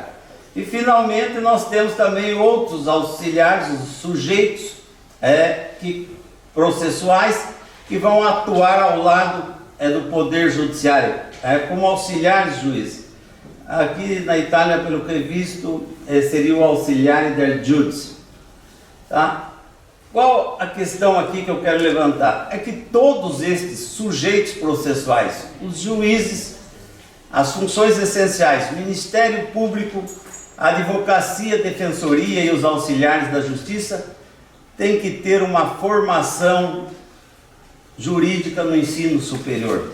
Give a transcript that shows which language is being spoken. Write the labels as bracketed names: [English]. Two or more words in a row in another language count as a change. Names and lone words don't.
[Portuguese] E, finalmente, nós temos também outros auxiliares, os sujeitos processuais, que vão atuar ao lado do Poder Judiciário, como auxiliares juízes. Aqui na Itália, pelo que é visto, seria o [Italian] auxiliare del giudice. [Portuguese] Tá? Qual a questão aqui que eu quero levantar? É que todos estes sujeitos processuais, os juízes, as funções essenciais, Ministério Público, a Advocacia, a Defensoria e os auxiliares da Justiça, têm que ter uma formação jurídica no ensino superior.